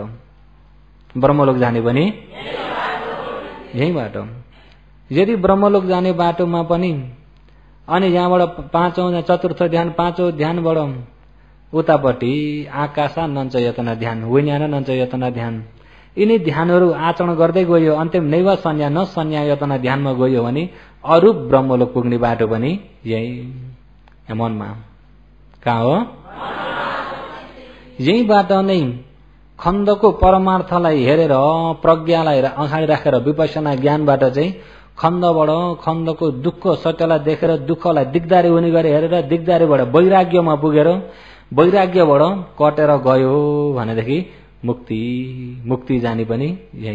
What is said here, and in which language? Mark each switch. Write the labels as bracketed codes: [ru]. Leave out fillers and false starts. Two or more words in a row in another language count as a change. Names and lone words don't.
[ne] ब्रह्मलोक जाने पनि यही बाटो। यदि ब्रह्मलोक जाने बाटोमा पनि अनि यहाँबाट पाँचौं चतुर्थ ध्यान, पाँचौं ध्यानबाट उतापट्टि [pi] आकाशा नञ्च यतना [ne] ध्यान, [pi] विज्ञान नञ्च यतना [ne] ध्यान, यिनी ध्यानहरू आचरण गर्दै गयो, अन्तिम [pi] नैव संज्ञा न संज्ञा यतना [ne] ध्यानमा गयो भने अरूप ब्रह्मलोक पुग्ने बाटो पनि यही मनमा। कहाँ हो? यहीबाट नै खण्डको परमार्थलाई हेरेर प्रज्ञालाई अगाडि राखेर विपස්සना ज्ञानबाट चाहिँ खण्डबाट खण्डको दुःख सत्यलाई देखेर दुःखलाई दिगदारी हुने गरी हेरेर दिगदारीबाट वैराग्यमा पुगेर वैराग्यबाट कटेर गयो भनेदेखि मुक्ति जाने पनि यही।